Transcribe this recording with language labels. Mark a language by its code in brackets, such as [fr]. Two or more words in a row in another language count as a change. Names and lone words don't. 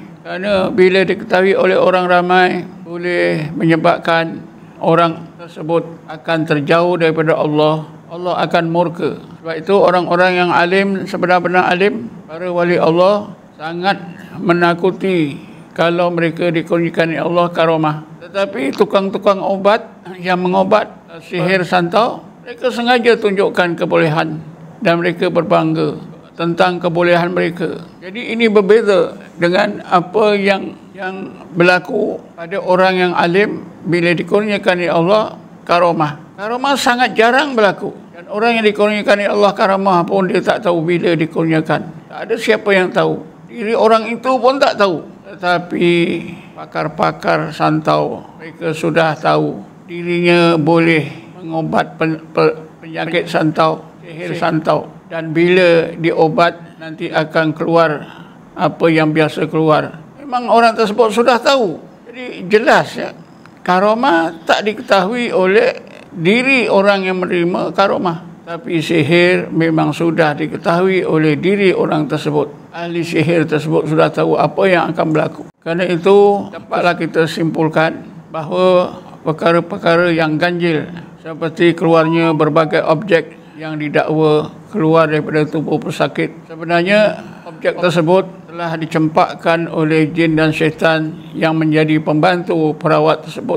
[ms] Kerana bila diketahui oleh orang ramai, boleh menyebabkan orang tersebut akan terjauh daripada Allah. Allah akan murka. Sebab itu orang-orang yang alim, sebenar-benar alim, para wali Allah, sangat menakuti kalau mereka dikurniakan Allah karomah. Tetapi tukang-tukang obat yang mengobat sihir santau, mereka sengaja tunjukkan kebolehan dan mereka berbangga tentang kebolehan mereka. Jadi ini berbeza dengan apa yang berlaku pada orang yang alim bila dikurniakan Allah karomah. Karomah sangat jarang berlaku. Dan orang yang dikurniakan Allah karomah pun dia tak tahu bila dikurniakan. Tak ada siapa yang tahu. Diri orang itu pun tak tahu. Tetapi pakar-pakar santau, mereka sudah tahu dirinya boleh mengobat penyakit santau, sihir santau. Dan bila diobat nanti akan keluar apa yang biasa keluar. Memang orang tersebut sudah tahu. Jadi jelas ya, karomah tak diketahui oleh diri orang yang menerima karomah. Tapi sihir memang sudah diketahui oleh diri orang tersebut. Ahli sihir tersebut sudah tahu apa yang akan berlaku. Kerana itu dapatlah kita simpulkan bahawa perkara-perkara yang ganjil seperti keluarnya berbagai objek yang didakwa keluar daripada tubuh pesakit, sebenarnya objek tersebut telah dicempakkan oleh jin dan syaitan yang menjadi pembantu perawat tersebut.